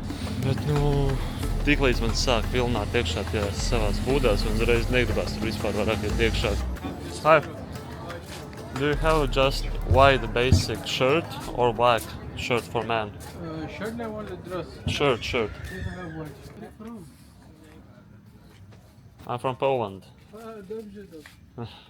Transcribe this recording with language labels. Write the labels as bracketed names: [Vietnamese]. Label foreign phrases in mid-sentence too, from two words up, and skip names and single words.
[Latvian] Bet, tiklīdz man sāk vilināt iekšā tajās savās būdās, un uzreiz negribās tur vispār vairāk iet iekšā. [English] Hi! Do you have just white basic shirt or black shirt for men? Shirt or dress? Shirt. You have what? Where from? I'm from Poland. [Polish] Dobrze.